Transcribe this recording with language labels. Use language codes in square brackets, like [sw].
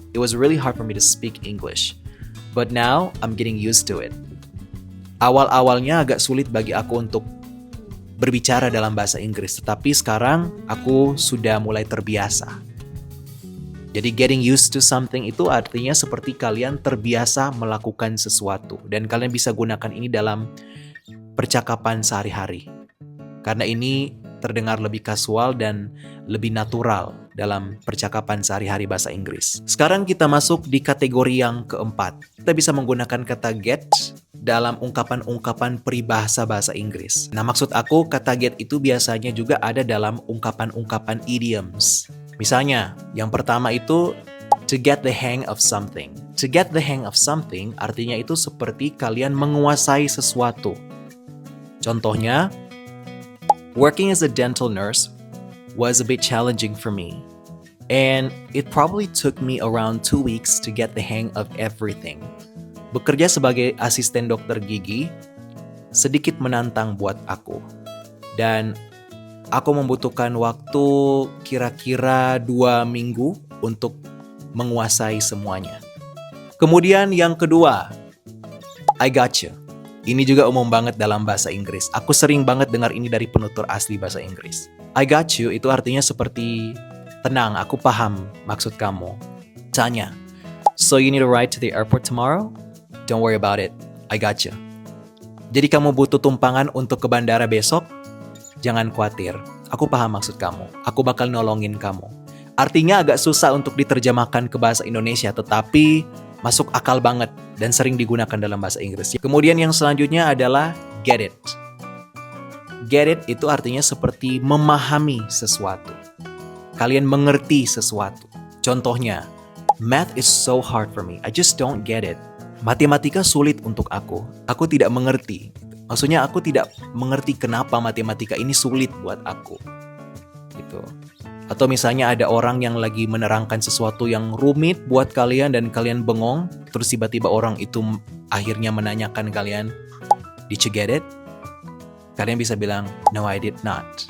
[en] It was really hard for me to speak English, but now I'm getting used to it. [id] Awal-awalnya agak sulit bagi aku untuk berbicara dalam bahasa Inggris, tetapi sekarang aku sudah mulai terbiasa. Jadi [en] getting used to something [id] itu artinya seperti kalian terbiasa melakukan sesuatu, dan kalian bisa gunakan ini dalam percakapan sehari-hari. Karena ini terdengar lebih kasual dan lebih natural dalam percakapan sehari-hari bahasa Inggris. Sekarang kita masuk di kategori yang keempat. Kita bisa menggunakan kata get dalam ungkapan-ungkapan peribahasa bahasa Inggris. Nah, maksud aku kata get itu biasanya juga ada dalam ungkapan-ungkapan idioms. Misalnya, yang pertama itu [en] to get the hang of something. To get the hang of something [id] artinya itu seperti kalian menguasai sesuatu. [en] Contohnya, working as a dental nurse was a bit challenging for me. And it probably took me around 2 weeks to get the hang of everything. [id] Bekerja sebagai asisten dokter gigi sedikit menantang buat aku. Dan aku membutuhkan waktu kira-kira 2 minggu untuk menguasai semuanya. Kemudian yang kedua, [en] I gotcha. [id] Ini juga umum banget dalam bahasa Inggris. Aku sering banget dengar ini dari penutur asli bahasa Inggris. [en] I got you [id] itu artinya seperti tenang, aku paham maksud kamu. [en] Tanya, so you need to ride to the airport tomorrow? Don't worry about it, I got you. [id] Jadi kamu butuh tumpangan untuk ke bandara besok? Jangan khawatir, aku paham maksud kamu. Aku bakal nolongin kamu. Artinya agak susah untuk diterjemahkan ke bahasa Indonesia, tetapi masuk akal banget dan sering digunakan dalam bahasa Inggris. Kemudian yang selanjutnya adalah get it. Get it itu artinya seperti memahami sesuatu. Kalian mengerti sesuatu. [en] Contohnya, math is so hard for me. I just don't get it. [id] Matematika sulit untuk aku. Aku tidak mengerti. Maksudnya aku tidak mengerti kenapa matematika ini sulit buat aku. Gitu. Atau misalnya ada orang yang lagi menerangkan sesuatu yang rumit buat kalian dan kalian bengong, terus tiba-tiba orang itu akhirnya menanyakan kalian, [en] "Did you get it?" [id] Kalian bisa bilang, [en] "No, I did not."